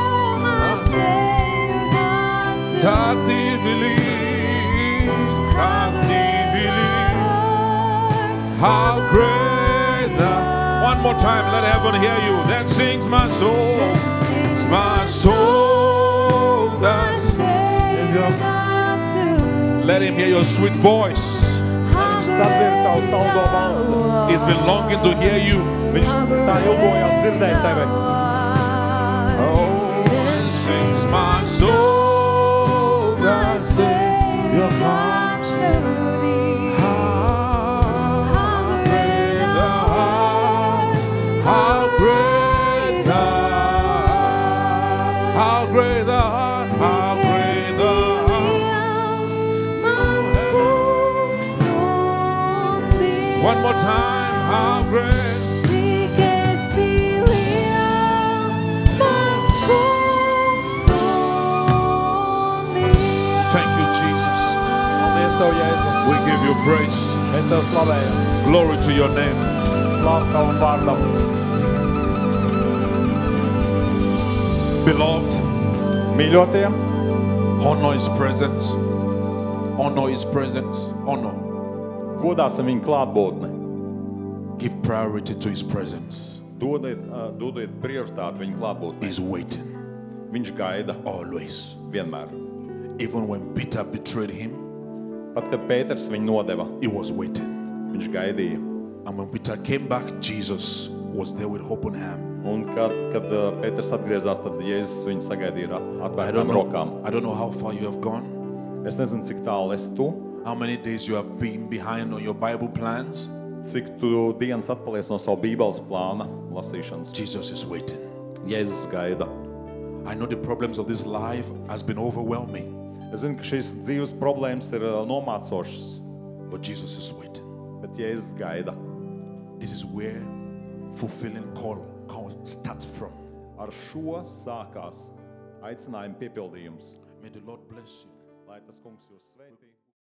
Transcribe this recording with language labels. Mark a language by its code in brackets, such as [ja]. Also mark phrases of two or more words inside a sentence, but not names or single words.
[en] Tak Ty believe, how great Thou. One more time, let heaven hear you. That sings my soul. It's my soul that Savior. Let Him hear your sweet voice. [lv] Sadzird tavu saldo balsi. [en] He's been longing to hear you. [lv] Viņš tā ilgojās dzirdēt tevi. [en] Oh, and sings my soul that Savior comes. How great Thou art, how great Thou art, how great Thou art, how great Thou art. One more time, how great. Thank you, Jesus. [lv] Paldies Tev, Jēzu. [en] We give you praise. [lv] Mēs Tev slavējam. [en] Glory to your name. [lv] Slavu Tavam vārdam. [en] Beloved, [lv] Mīļotie, [en] honor His presence. Honor His presence. Honor. [lv] godāsim viņu klātbūtni. [en] Give priority to His presence. [lv] Dodiet prioritāti viņu klātbūtni. [en] He's waiting [lv] Viņš gaida [en] always. [lv] vienmēr. [en] Even when Peter betrayed Him, [lv] Pat, kad Pēters viņu nodeva, [en] he was waiting. [lv] viņš gaidīja. [en] And when Peter came back, Jesus was there with open hand. [lv] Un kad Pēters atgriezās, tad Jēzus viņu sagaidīja ar [en] I [lv] atvērtām rokām. [en] don't know how far you have gone, [lv] Es nezinu, cik tālu esi tu, [en] how many days you have been behind on your Bible plans. [lv] cik tu dienas atpalies no savu Bībeles plāna lasīšanas. [en] Jesus is waiting. [lv] Jēzus gaida. [en] I know the problems of this life has been overwhelming, [lv] Es zinu, ka šīs dzīves problēmas ir nomācošas, [en] but Jesus is waiting. [lv] bet Jēzus gaida. [en] This is where fulfilling call starts from. [lv] Ar šo sākās aicinājuma piepildījums. [en] May the Lord bless you. [lv] Lai tas kungs jūs sveitī.